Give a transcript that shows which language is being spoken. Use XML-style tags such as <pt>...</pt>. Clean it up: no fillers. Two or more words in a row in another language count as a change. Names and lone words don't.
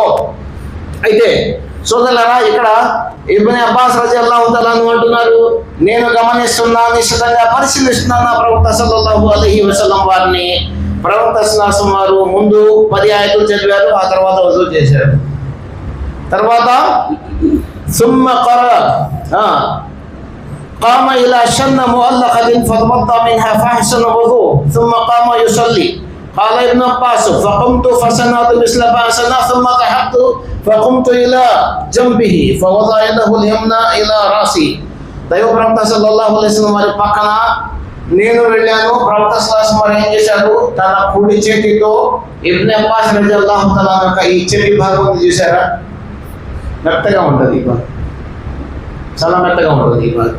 <te>అయితే సోదరులారా, ఇక్కడ ఇబ్న్ అబ్బాస్</te> <ar>رضي الله تعالى</ar> <te>అంటున్నారు, నేను గమనిస్తున్నా, నిశ్చితంగా పరిశీలిస్తున్నాను ప్రవక్త</te> <ar>صلى الله عليه وسلم</ar> <te>వారిని. ప్రవక్త శ్లాసం వారు ముందు 10 ఆయతులు చదివారు, ఆ తర్వాత వజూ చేశారు.</te> <ar>తర్వాత ثم قرأ قام إلى شن مؤلقة فتوضأ منها فأحسن وضوء ثم قام يصلي. قال ابن عباس فقمت فصنعت مثل ما صنع ثم ذهبت فقمت إلى جنبه فوضع يده اليمنى إلى رأسي.</ar> <te>దైవ ప్రవక్త</te> <ar>صلى الله عليه وسلم</ar> <te>వారి పక్కన నేను వెళ్ళాను. ప్రవక్త శ్లాసం వారు ఏం చేశారు? తన కుడి చేతితో ఇబ్న్ అబ్బాస్</te> <ar>رضي الله تعالى</ar> <te>యొక్క ఈ చెవి భాగం చూసారా? మెత్తగా ఉంటుంది, ఈ భాగం చాలా మెత్తగా ఉంటుంది.</te>